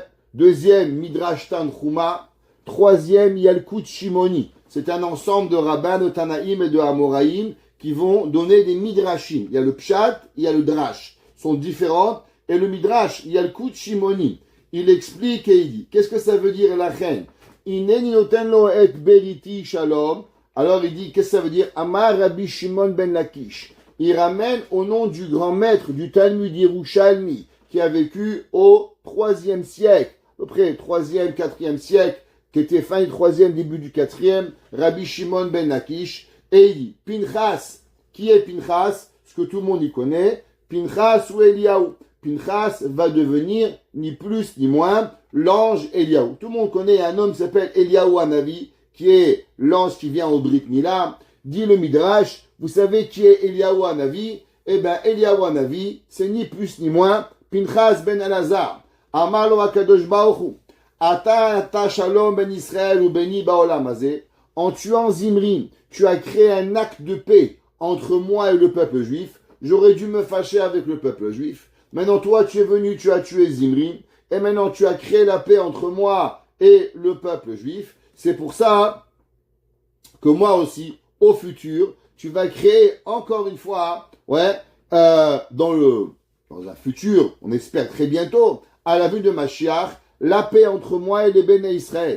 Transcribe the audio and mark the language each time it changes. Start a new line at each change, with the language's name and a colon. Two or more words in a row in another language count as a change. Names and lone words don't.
French: Deuxième, Midrash Tanchuma. Troisième, Yalkut Shimoni. C'est un ensemble de rabbins, de Tanaïm et de Amoraïm qui vont donner des midrashim. Il y a le pshat, il y a le drash. Ils sont différents. Et le midrash, il y a le Yalkut Shimoni. Il explique et il dit, qu'est-ce que ça veut dire la reine?
Hebrew: הנני נותן לו את בריתי שלום.
French: Alors il dit, qu'est-ce que ça veut dire?
Hebrew: אמר רבי שמעון בן לקיש.
French: Il ramène au nom du grand maître du Talmud Yerushalmi, qui a vécu au 3e siècle, à peu près 3e, 4e siècle, qui était fin du 3e, début du 4e, Rabbi Shimon ben Lakish, et il dit, Pinchas, qui est Pinchas? Ce que tout le monde y connaît, Pinchas ou Eliaou. Pinchas va devenir, ni plus ni moins, l'ange Eliaou. Tout le monde connaît un homme qui s'appelle Eliaou Hanavi, qui est l'ange qui vient au
Hebrew: ברית מילה.
French: Dit le Midrash, vous savez qui est Eliaou Hanavi? Eh bien, Eliaou Hanavi, c'est ni plus ni moins Pinchas ben Elazar.
Hebrew: אמר לו הקדוש ברוך הוא. אתה שלום בין ישראל ובינִי בעולם הזה.
French: En tuant Zimri, tu as créé un acte de paix entre moi et le peuple juif. J'aurais dû me fâcher avec le peuple juif. Maintenant, toi, tu es venu, tu as tué Zimri. Et maintenant, tu as créé la paix entre moi et le peuple juif. C'est pour ça que moi aussi, au futur, tu vas créer encore une fois, dans un futur, on espère très bientôt, à la vue de Mashiach, la paix entre moi et les Béné Israël.